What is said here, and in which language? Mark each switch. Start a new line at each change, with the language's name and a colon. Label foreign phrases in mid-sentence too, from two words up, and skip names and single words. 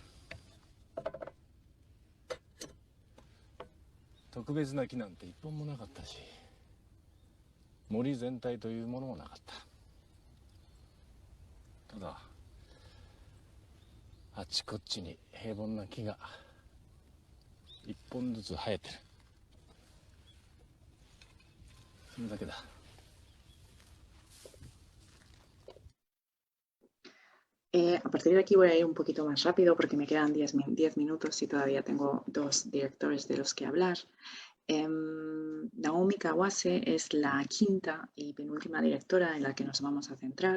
Japanese: 特別な木なんて一本もなかったし森全体というものもなかった。ただあちこちに平凡な木が一本ずつ生えてる。それだけだ。
Spanish: A partir de aquí voy a ir un poquito más rápido porque me quedan 10 minutos y todavía tengo dos directores de los que hablar. Naomi Kawase es la quinta y penúltima directora en la que nos vamos a centrar.